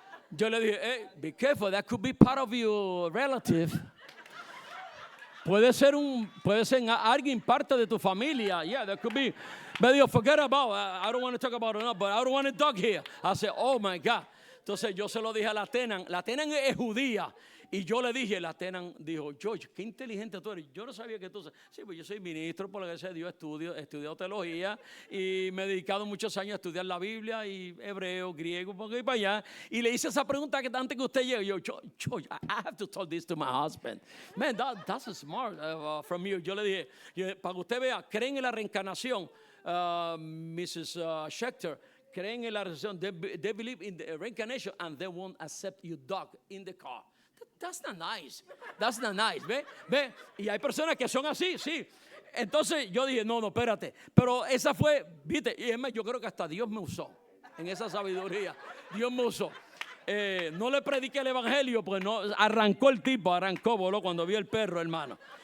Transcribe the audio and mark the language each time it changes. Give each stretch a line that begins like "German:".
Spanish: Yo le dije,
English: hey, be careful, that could be part of your relative.
Spanish: Puede ser alguien parte de tu familia.
English: Yeah, that could be.
Spanish: Me dijo,
English: forget about it. I don't want to talk about it, no, but I don't want a dog here. I said, oh my God.
Spanish: Entonces yo se lo dije a la Tenan. La Tenan es judía. Y yo le dije, la Tenan dijo, George, qué inteligente tú eres. Yo no sabía que tú... Sí, pues yo soy ministro por la Iglesia de Dios, estudiado teología y me he dedicado muchos años a estudiar la Biblia y hebreo, griego, por aquí para allá. Y le hice esa pregunta que antes que usted llegue. Yo, George,
English: I have to tell this to my husband. Man, that's smart from you.
Spanish: Yo le dije, para que usted vea, creen en la reencarnación, Mrs. Schechter, creen en la reencarnación.
English: They believe in the reincarnation and they won't accept your dog in the car. That's not nice. That's not nice.
Spanish: ¿Ve? Y hay personas que son así, sí. Entonces yo dije, no, espérate. Pero esa fue, viste, y es más, yo creo que hasta Dios me usó en esa sabiduría. Dios me usó. No le prediqué el evangelio, pues no, arrancó, voló cuando vio el perro, hermano.